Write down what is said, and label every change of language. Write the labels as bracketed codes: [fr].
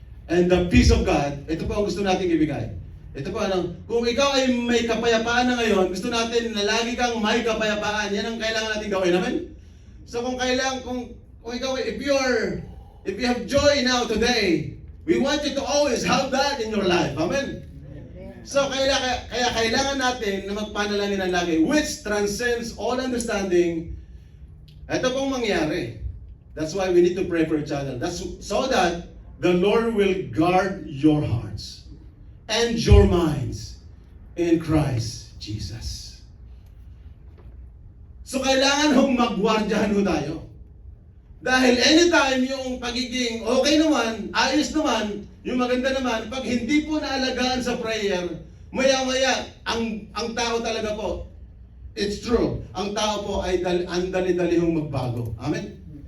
[en] And the peace of God, [tl] ito po ang gusto natin ibigay. Ito po ano, kung ikaw ay may kapayapaan na ngayon, gusto natin na lagi kang may kapayapaan. Yan ang kailangan natin gawin naman. So kung ikaw, [en] if you have joy now today, we want you to always have that in your life. Amen? [tl] So kaya kailangan natin na magpanalangin ng lagi, [en] which transcends all understanding. [tl] Ito pong mangyari. [en] That's why we need to pray for each other. That's so that the Lord will guard your hearts and your minds in Christ Jesus. [tl] So kailangan hong magwardyahan ho tayo. Dahil anytime yung pagiging okay naman, ayos naman, yung maganda naman, pag hindi po naalagaan sa prayer, maya-maya, ang tao talaga po, [en] it's true, [tl] ang tao po ay ang dali-dali hong magbago. Amen?